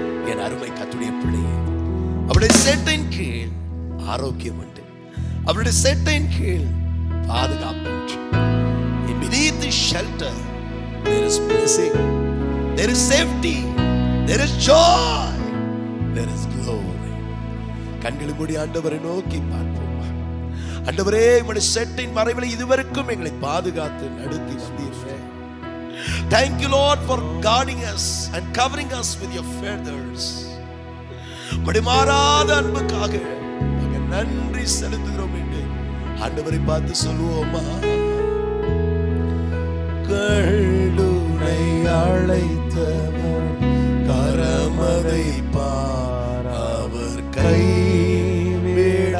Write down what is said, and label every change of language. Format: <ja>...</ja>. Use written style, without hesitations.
<ta>என் அருமை கர்த்தருடைய பிள்ளையே, அவருடைய சேட்டையின் கீழ் ஆரோக்கியம் உண்டு. அவருடைய சேட்டையின் கீழ் பாதுகாப்பு உண்டு.</ta> <en>Beneath the shelter there is blessing, there is safety, there is joy, there is glory.</en> <ta>கண்களை மூடி ஆண்டவரை நோக்கி பார்ப்போம். ஆண்டவரே, உம்முடைய சேட்டையின் மறைவில் இதுவரைக்கும் எங்களை பாதுகாத்து நடத்தி வந்தீரே.</ta> <en>Thank you Lord for guarding us and covering us with your feathers.</en> <ta>உம்முடைய மாறாத அன்புக்காக நாங்கள் நன்றி செலுத்துகிறோம் என்று ஆண்டவரை பார்த்து சொல்லுவோமா? கள்ளுனை அழைத்தவர் கரமதை பார், அவர் கைவிடாதிருப்பார்.</ta>